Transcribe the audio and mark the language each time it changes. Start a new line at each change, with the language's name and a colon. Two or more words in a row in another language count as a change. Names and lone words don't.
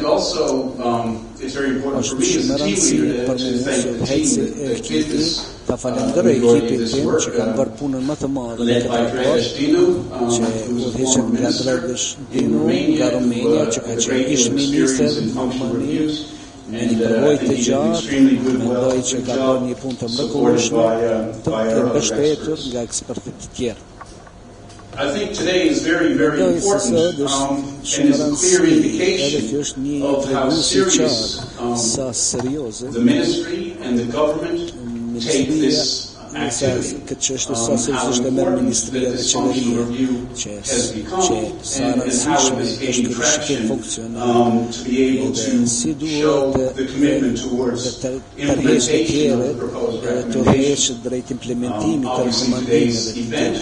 Albanian: Është shumë rëndësi për mua që udhëheqësi e ekipi ta falenderoj ekipin tim që kanë bërë punën më të madhe në këtë raport, që udhëheqet nga Drejtpërdrejt nga Romania, që ka qenë ish ministër në Albani, me një përvojë të gjatë, mendoj që ka bërë një punë të mrekullueshme, të mbështetur nga ekspertë të tjerë.
English: I think today is very, very important and is a clear indication of how serious the ministry and the government take this
Albanian: këtë çështje sa seriozisht e merr Ministria dhe Qeveria, që sa rëndësishme është ky rishikim funksional dhe si duhet të tërheqë të tjerët të rreshë drejt implementimit të rekomandimeve të tjera.